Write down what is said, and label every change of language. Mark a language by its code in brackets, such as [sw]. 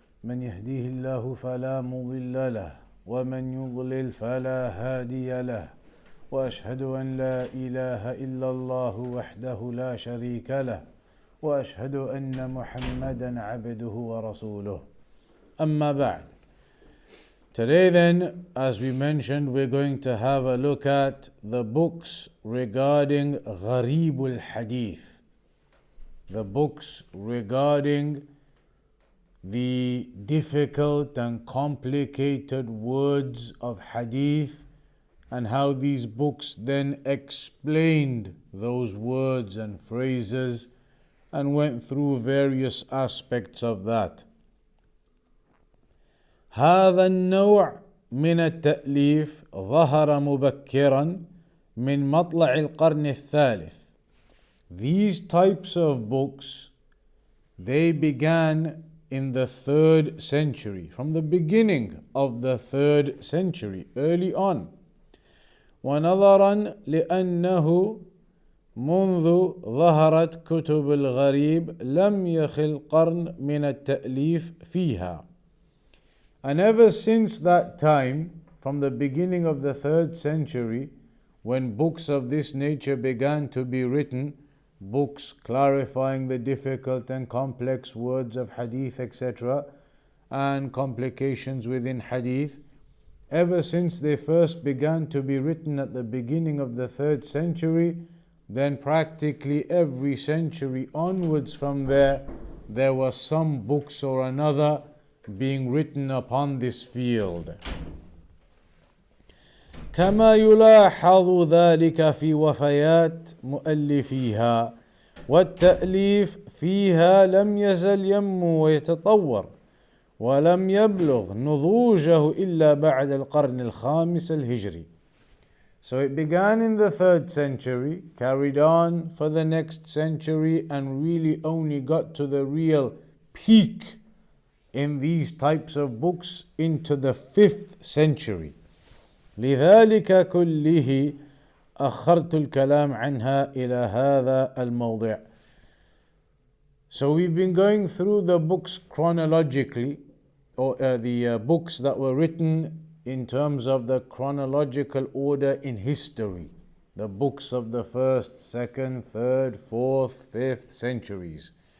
[ar] من يهديه الله فلا مضل له ومن يضلل فلا هادي له، وأشهد أن لا إله إلا الله وحده لا شريك له، وأشهد أن محمدا عبده ورسوله. أما بعد. [en] Today then, as we mentioned, we're going to have a look at the books regarding Gharibul Hadith. The books regarding the difficult and complicated words of Hadith, and how these books then explained those words and phrases and went through various aspects of that. [ar] هذا النوع من التأليف ظهر مبكرا من مطلع القرن الثالث. [en] These types of books, they began in the 3rd century, from the beginning of the 3rd century, early on. [ar] ونظرا لأنه منذ ظهرت كتب الغريب لم يخل قرن من التأليف فيها. [en] And ever since that time, from the beginning of the 3rd century, when books of this nature began to be written, books clarifying the difficult and complex words of Hadith, etc., and complications within Hadith, ever since they first began to be written at the beginning of the 3rd century, then practically every century onwards from there were some books or another being written upon this field. [ar] كما يلاحظ ذلك في وفيات مؤلفيها، والتأليف فيها لم يزل ينمو ويتطور، ولم يبلغ نضوجه إلا بعد القرن الخامس الهجري. [en] So it began in the 3rd century, carried on for the next century, and really only got to the real peak in these types of books into the 5th century. [ar] لذلك كله أخرت الكلام عنها إلى هذا الموضع. [en] So we've been going through the books chronologically, or the books that were written in terms of the chronological order in history. The books of the 1st, 2nd, 3rd, 4th, 5th centuries.